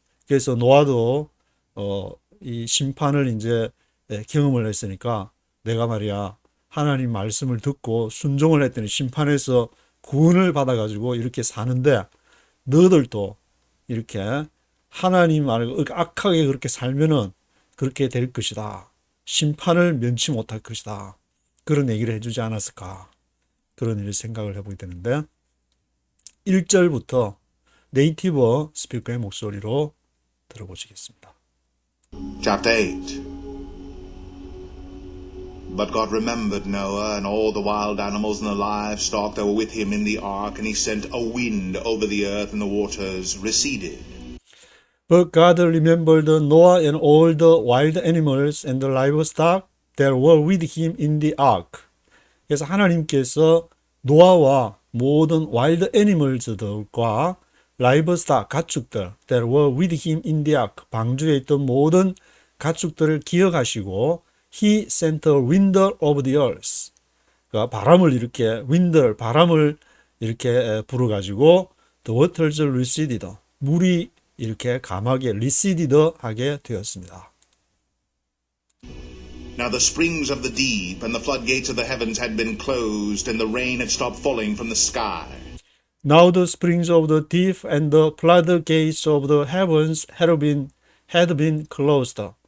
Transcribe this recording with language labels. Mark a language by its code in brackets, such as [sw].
[ko] 그래서 노아도 이 심판을 이제 경험을 했으니까 내가 말이야 하나님 말씀을 듣고 순종을 했더니 심판에서 구원을 받아가지고 이렇게 사는데 너들도 이렇게 하나님 말고 악하게 그렇게 살면은 그렇게 될 것이다. 심판을 면치 못할 것이다. 그런 얘기를 해주지 않았을까. 그런 일 생각을 해보게 되는데 1절부터 네이티브 스피커의 목소리로 들어보시겠습니다. [en] Chapter 8. But God remembered Noah and all the wild animals and the livestock that were with him in the ark, and he sent a wind over the earth, and the waters receded. But God remembered Noah and all the wild animals and the livestock that were with him in the ark. [ko] 그래서 하나님께서 노아와 모든 [en] wild animals들과 livestock 가축들 that were with him in the ark [ko] 방주에 있던 모든 가축들을 기억하시고 [en] He sent a wind over the earth. [ko] 그러니까 바람을 이렇게 바람을 이렇게 불어가지고 [en] the waters receded. [ko] 물이 이렇게 감하게 receded 하게 되었습니다. [en] Now the springs of the deep and the floodgates of the heavens had been closed, and the rain had stopped falling from the sky. Now the springs of the deep and the floodgates of the heavens had been closed.